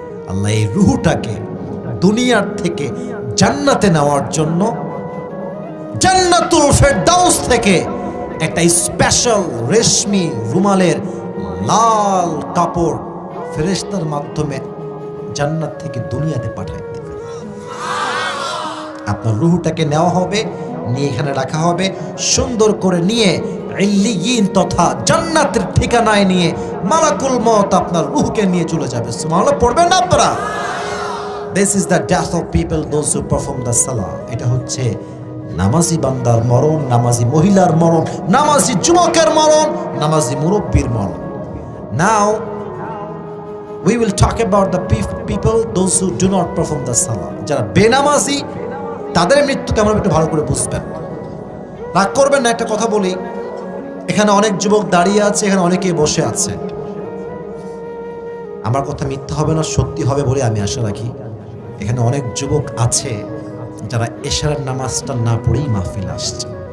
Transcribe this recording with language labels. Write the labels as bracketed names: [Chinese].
[Bangla] আল্লাহ এই রুহুটাকে দুনিয়ার থেকে জান্নাতে নেওয়ার জন্য জান্নাতুল ফেরদাউস থেকে একটা স্পেশাল রেশমি রুমালের লাল কাপড় ফেরেশতার মাধ্যমে জান্নাত থেকে দুনিয়াতে পাঠায় দেবে। আপনার রুহুটাকে নেওয়া হবে, নিয়ে এখানে রাখা হবে, সুন্দর করে নিয়ে ইল্লিয়িন তথা জান্নাতের ঠিকানায় নিয়ে মালাকুল মউত আপনার রূহকে নিয়ে চলে যাবে। সুবহানাল্লাহ পড়বেন না আপনারা? [English] This is the death of people those who perform the salah. [Bangla] এটা হচ্ছে নামাজি বান্দার মরণ, নামাজি মহিলার মরণ, নামাজি যুবকের মরণ, নামাজি মুরব্বির মরণ। [English] Now we will talk about the people those who do not perform the salah. [Bangla] যারা বেনামাজি তাদের মৃত্যু কেমন একটু ভালো করে বুঝবেন। রাগ করবেন না, একটা কথা বলি, এখানে অনেক যুবক দাঁড়িয়ে আছে, এখানে অনেকে বসে আছে। আমার কথা মিথ্যা হবে না, সত্যি হবে বলে আমি আশা রাখি। এখানে অনেক যুবক আছে যারা এশারের নামাজটা না পড়েই মাহফিল আসছে।